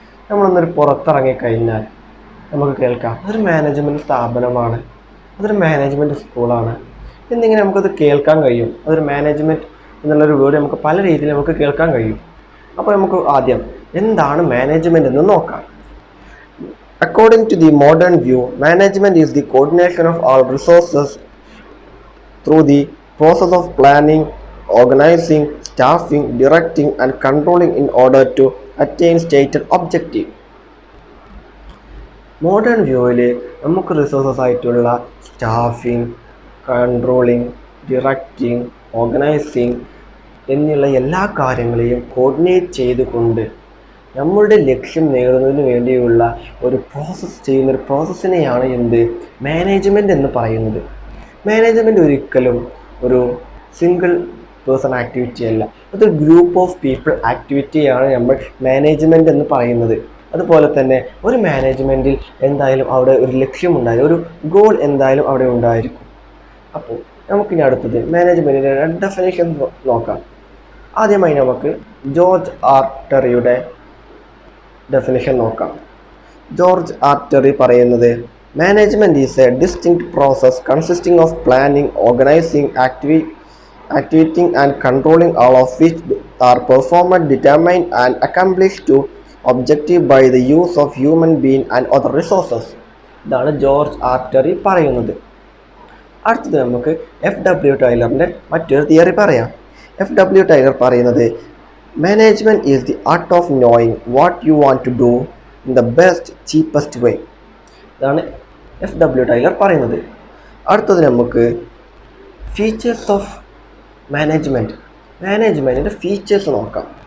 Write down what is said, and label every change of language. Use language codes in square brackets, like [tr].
[ml] നമ്മളൊന്നൊരു പുറത്തിറങ്ങിക്കഴിഞ്ഞാൽ നമുക്ക് കേൾക്കാം അതൊരു മാനേജ്മെൻറ്റ് സ്ഥാപനമാണ്, അതൊരു മാനേജ്മെൻറ്റ് സ്കൂളാണ് എന്നിങ്ങനെ നമുക്കത് കേൾക്കാൻ കഴിയും. അതൊരു മാനേജ്മെൻറ്റ് എന്നുള്ളൊരു വേർഡ് നമുക്ക് പല രീതിയിൽ നമുക്ക് കേൾക്കാൻ കഴിയും. അപ്പോൾ നമുക്ക് ആദ്യം എന്താണ് മാനേജ്മെൻറ്റ് എന്ന് നോക്കാം. [en] According to the modern view, management is the coordination of all resources through the process of planning, organizing, staffing, directing and controlling in order to attain stated objective. [ml] Modern വ്യൂവിൽ നമുക്ക് റിസോഴ്സസ് ആയിട്ടുള്ള staffing, controlling, directing, organising എന്നുള്ള എല്ലാ കാര്യങ്ങളെയും coordinate ചെയ്തുകൊണ്ട് നമ്മളുടെ ലക്ഷ്യം നേടുന്നതിന് വേണ്ടിയുള്ള ഒരു പ്രോസസ്സിനെയാണ് മാനേജ്മെൻറ്റ് എന്ന് പറയുന്നത്. മാനേജ്മെൻറ്റ് ഒരിക്കലും ഒരു സിംഗിൾ പേഴ്സൺ ആക്ടിവിറ്റി അല്ല, അതൊരു ഗ്രൂപ്പ് ഓഫ് പീപ്പിൾ ആക്ടിവിറ്റിയാണ് നമ്മൾ മാനേജ്മെൻറ്റ് എന്ന് പറയുന്നത്. അതുപോലെ തന്നെ ഒരു മാനേജ്മെൻറ്റിൽ എന്തായാലും അവിടെ ഒരു ലക്ഷ്യമുണ്ടായിരിക്കും, ഒരു ഗോൾ എന്തായാലും അവിടെ ഉണ്ടായിരിക്കും. അപ്പോൾ നമുക്കിനി അടുത്തത് മാനേജ്മെൻറ്റിൻ്റെ ഡെഫിനിഷൻ നോക്കാം. ആദ്യമായി നമുക്ക് ജോർജ് ആർ ടെറിയുടെ ഡെഫിനിഷൻ നോക്കാം. [en] George R Terry [ml] പറയുന്നത് [en] Management is a distinct process consisting of planning, organizing, activating and controlling, all of which are performed, determined and accomplished to objective by the use of human being and other resources. [ml] ഇതാണ് George R Terry പറയുന്നത്. അടുത്തത് നമുക്ക് FW ടൈലറിൻ്റെ മറ്റൊരു theory പറയാം. [en] FW Taylor [ml] പറയുന്നത് [en] Management is the art of knowing what you want to do in the best cheapest way. [ml] ഇതാണ് FW Taylor പറയുന്നത്. അടുത്തത് നമുക്ക് ഫീച്ചേഴ്സ് ഓഫ് മാനേജ്മെൻറ്റിൻ്റെ ഫീച്ചേഴ്സ് നോക്കാം.